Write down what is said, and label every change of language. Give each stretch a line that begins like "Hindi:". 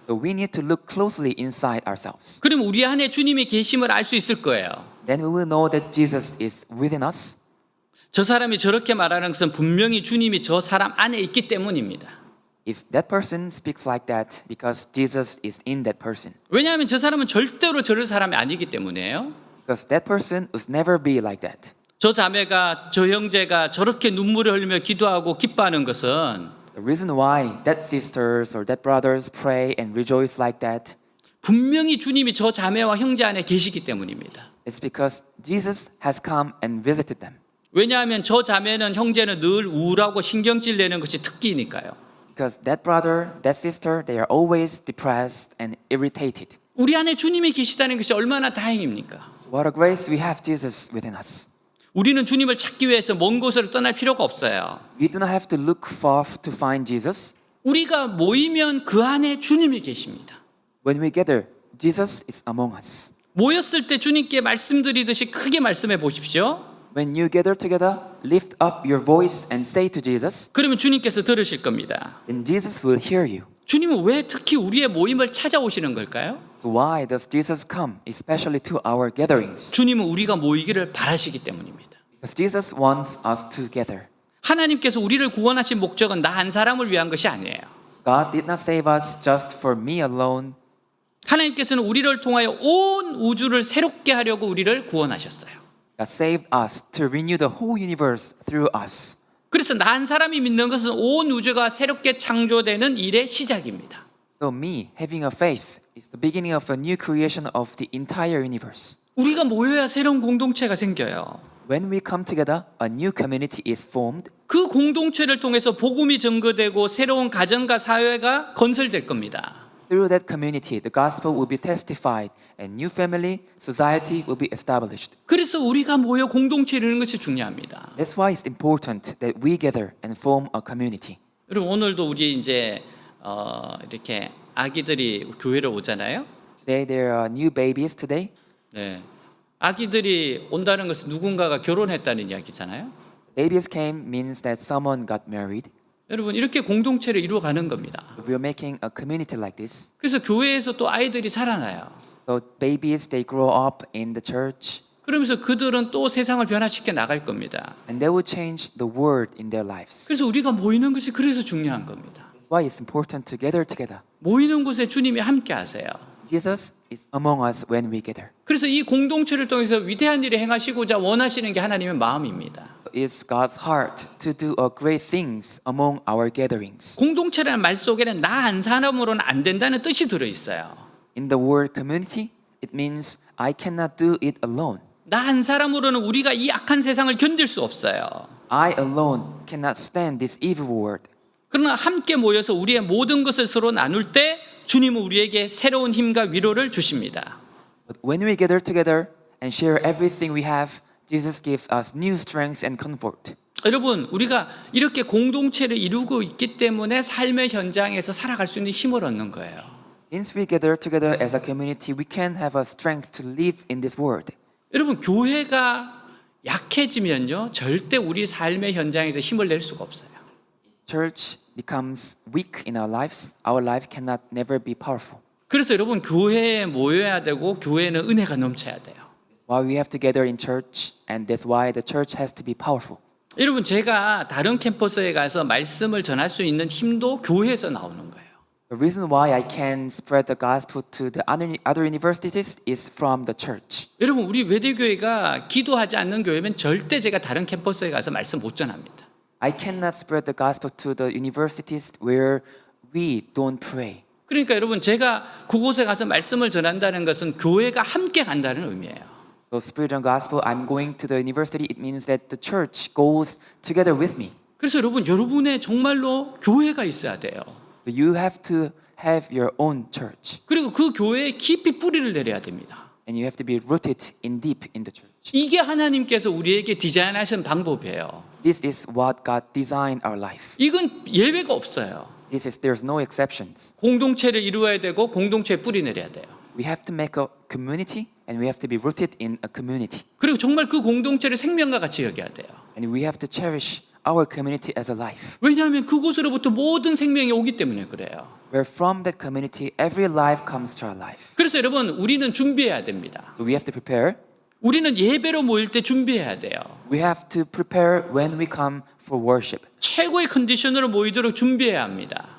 English: So we need to look closely inside ourselves.
Korean: 그럼 우리 안에 주님이 계심을 알 수 있을 거예요.
English: Then we will know that Jesus is within us.
Korean: 저 사람이 저렇게 말하는 것은 분명히 주님이 저 사람 안에 있기 때문입니다.
English: If that person speaks like that because Jesus is in that person.
Korean: 왜냐하면 저 사람은 절대로 저럴 사람이 아니기 때문이에요.
English: Because that person would never be like that.
Korean: 저 자매가 저 형제가 저렇게 눈물을 흘리며 기도하고 기뻐하는 것은
English: The reason why that sisters or that brothers pray and rejoice like that
Korean: 분명히 주님이 저 자매와 형제 안에 계시기 때문입니다.
English: is because Jesus has come and visited them.
Korean: 왜냐하면 저 자매는 형제는 늘 우울하고 신경질 내는 것이 특기니까요.
English: Because that brother, that sister, they are always depressed and irritated.
Korean: 우리 안에 주님이 계시다는 것이 얼마나 다행입니까?
English: What a grace we have Jesus within us.
Korean: 우리는 주님을 찾기 위해서 먼 곳으로 떠날 필요가 없어요.
English: We do not have to look far to find Jesus.
Korean: 우리가 모이면 그 안에 주님이 계십니다.
English: When we gather, Jesus is among us.
Korean: 모였을 때 주님께 말씀드리듯이 크게 말씀해 보십시오.
English: When you gather together, lift up your voice and say to Jesus,
Korean: 그러면 주님께서 들으실 겁니다.
English: and Jesus will hear you.
Korean: 주님은 왜 특히 우리의 모임을 찾아오시는 걸까요?
English: So why does Jesus come, especially to our gatherings?
Korean: 주님은 우리가 모이기를 바라시기 때문입니다.
English: Because Jesus wants us to gather.
Korean: 하나님께서 우리를 구원하신 목적은 나 한 사람을 위한 것이 아니에요.
English: God did not save us just for me alone.
Korean: 하나님께서는 우리를 통하여 온 우주를 새롭게 하려고 우리를 구원하셨어요.
English: God saved us to renew the whole universe through us.
Korean: 그래서 나 한 사람이 믿는 것은 온 우주가 새롭게 창조되는 일의 시작입니다.
English: So me having a faith is the beginning of a new creation of the entire universe.
Korean: 우리가 모여야 새로운 공동체가 생겨요.
English: When we come together, a new community is formed.
Korean: 그 공동체를 통해서 복음이 증거되고 새로운 가정과 사회가 건설될 겁니다.
English: Through that community, the gospel will be testified and new family, society will be established.
Korean: 그래서 우리가 모여 공동체를 이루는 것이 중요합니다.
English: That's why it's important that we gather and form a community.
Korean: 여러분 오늘도 우리 이제 이렇게 아기들이 교회로 오잖아요.
English: Today there are new babies today.
Korean: 네. 아기들이 온다는 것은 누군가가 결혼했다는 이야기잖아요.
English: Babies came means that someone got married.
Korean: 여러분 이렇게 공동체를 이루어가는 겁니다.
English: We are making a community like this.
Korean: 그래서 교회에서 또 아이들이 살아나요.
English: So babies, they grow up in the church
Korean: 그러면서 그들은 또 세상을 변화시켜 나갈 겁니다.
English: and they will change the world in their lives.
Korean: 그래서 우리가 모이는 것이 그래서 중요한 겁니다.
English: Why it's important to gather together.
Korean: 모이는 곳에 주님이 함께 하세요.
English: Jesus is among us when we gather.
Korean: 그래서 이 공동체를 통해서 위대한 일을 행하시고자 원하시는 게 하나님의 마음입니다.
English: So it's God's heart to do great things among our gatherings.
Korean: 공동체라는 말 속에는 나 한 사람으로는 안 된다는 뜻이 들어 있어요.
English: In the word community, it means I cannot do it alone.
Korean: 나 한 사람으로는 우리가 이 악한 세상을 견딜 수 없어요.
English: I alone cannot stand this evil world.
Korean: 그러나 함께 모여서 우리의 모든 것을 서로 나눌 때 주님은 우리에게 새로운 힘과 위로를 주십니다.
English: But when we gather together and share everything we have, Jesus gives us new strength and comfort.
Korean: 여러분, 우리가 이렇게 공동체를 이루고 있기 때문에 삶의 현장에서 살아갈 수 있는 힘을 얻는 거예요.
English: Since we gather together as a community, we can have a strength to live in this world.
Korean: 여러분, 교회가 약해지면요, 절대 우리 삶의 현장에서 힘을 낼 수가 없어요.
English: Church becomes weak in our lives. Our life cannot never be powerful.
Korean: 그래서 여러분, 교회에 모여야 되고 교회는 은혜가 넘쳐야 돼요.
English: why we have to gather in church, and that's why the church has to be powerful.
Korean: 여러분 제가 다른 캠퍼스에 가서 말씀을 전할 수 있는 힘도 교회에서 나오는 거예요.
English: The reason why I can spread the gospel to the other universities is from the church.
Korean: 여러분 우리 외대교회가 기도하지 않는 교회면 절대 제가 다른 캠퍼스에 가서 말씀 못 전합니다.
English: I cannot spread the gospel to the universities where we don't pray.
Korean: 그러니까 여러분 제가 그곳에 가서 말씀을 전한다는 것은 교회가 함께 간다는 의미예요.
English: So spread the gospel, I'm going to the university. It means that the church goes together with me.
Korean: 그래서 여러분의 정말로 교회가 있어야 돼요.
English: So you have to have your own church,
Korean: 그리고 그 교회에 깊이 뿌리를 내려야 됩니다.
English: and you have to be rooted in deep in the church.
Korean: 이게 하나님께서 우리에게 디자인하신 방법이에요.
English: This is what God designed our life.
Korean: 이건 예외가 없어요.
English: There's no exceptions.
Korean: 공동체를 이루어야 되고 공동체에 뿌리 내려야 돼요.
English: We have to make a community, and we have to be rooted in a community,
Korean: 그리고 정말 그 공동체를 생명과 같이 여겨야 돼요.
English: and we have to cherish our community as a life.
Korean: 왜냐하면 그곳으로부터 모든 생명이 오기 때문에 그래요.
English: Where from that community, every life comes to our life.
Korean: 그래서 여러분 우리는 준비해야 됩니다.
English: So we have to prepare.
Korean: 우리는 예배로 모일 때 준비해야 돼요.
English: We have to prepare when we come for worship.
Korean: 최고의 컨디션으로 모이도록 준비해야 합니다.